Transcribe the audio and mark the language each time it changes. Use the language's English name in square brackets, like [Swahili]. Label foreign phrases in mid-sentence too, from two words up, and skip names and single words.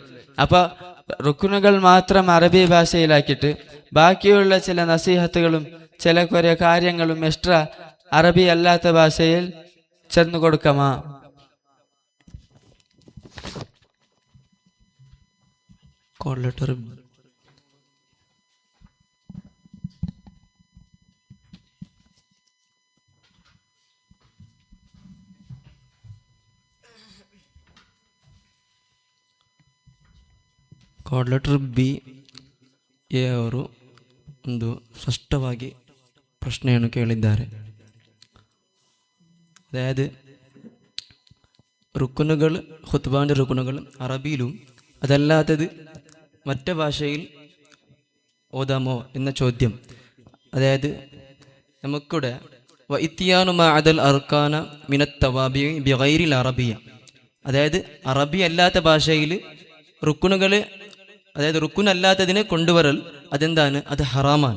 [Malayalam] അപ്പോൾ റുക്കുനുകൾ മാത്രം അറബി ഭാഷയിലാക്കിയിട്ട് ബാക്കിയുള്ള ചില നസീഹത്തുകളും ചില കുറേ കാര്യങ്ങളും എക്സ്ട്രാ അറബി അല്ലാത്ത ഭാഷയിൽ ചെന്നു കൊടുക്കമാ. [English] call letter code letter [Kannada] ಬಿ ಎ ಅವರು ಒಂದು ಸ್ಪಷ್ಟವಾಗಿ ಪ್ರಶ್ನೆಯನ್ನು ಕೇಳಿದ್ದಾರೆ. [Malayalam] അതായത് റുക്കുനുകൾ, ഖുത്ബാൻ്റെ റുക്കുനുകൾ അറബിയിലും അതല്ലാത്തത് മറ്റു ഭാഷയിൽ ഓതാമോ എന്ന ചോദ്യം. അതായത് നമുക്കിവിടെ [Arabic] وإتيان ما عدا الأركان من التوابع بغير العربية, [Malayalam] അതായത് അറബി അല്ലാത്ത ഭാഷയിൽ റുക്കുനുകൾ, അതായത് റുക്കുനല്ലാത്തതിനെ കൊണ്ടുവരൽ അതെന്താണ്, അത് ഹറാമാണ്.